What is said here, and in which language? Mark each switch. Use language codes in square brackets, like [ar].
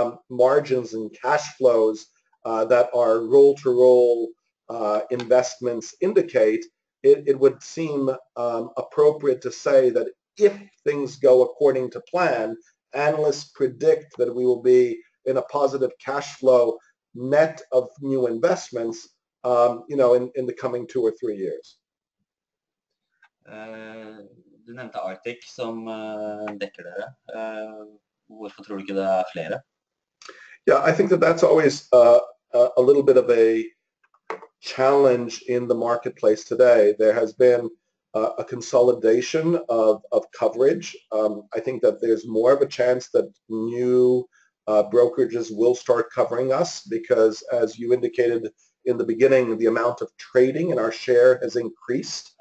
[en] margins and cash flows that our roll-to-roll investments indicate, it would seem appropriate to say that if things go according to plan, analysts predict that we will be in a positive cash flow net of new investments, in the coming 2 or 3 years. [no] Du nevnte Arctic som dekker dere. Hvorfor tror du ikke det flere? [en] Yeah, I think that that's always a little bit of a challenge in the marketplace today. There has been a consolidation of coverage. I think that there's more of a chance that new brokerages will start covering us because, as you indicated in the beginning, the amount of trading in our share has increased.